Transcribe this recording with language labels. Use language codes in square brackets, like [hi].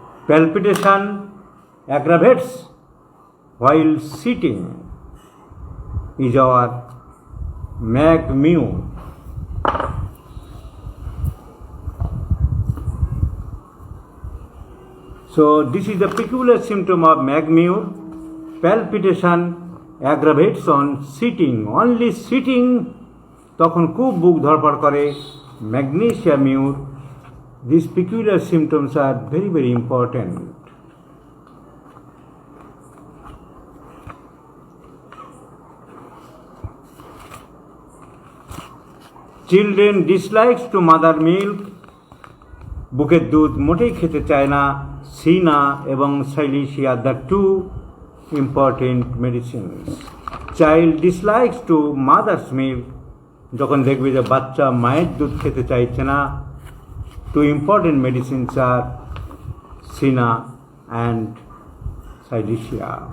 [en] Palpitation aggravates while sitting is our mag mure. So this is the peculiar symptom of mag mure. Palpitation aggravates on sitting. Only sitting [bn] তখন খুব বুক ধড়ফড় করে, magnesia Muir. [en] These peculiar symptoms are very, very important. Children dislikes to mother milk. [bn] বুকের দুধ মোটেই খেতে চায় না। [en] cina [bn] এবং [en] Silicea, the two important medicines. Child dislikes to mother's milk, [bn] যখন দেখবে যে বাচ্চা মায়ের দুধ খেতে চাইছে না, [en] Two important medicines আর cina and silicea.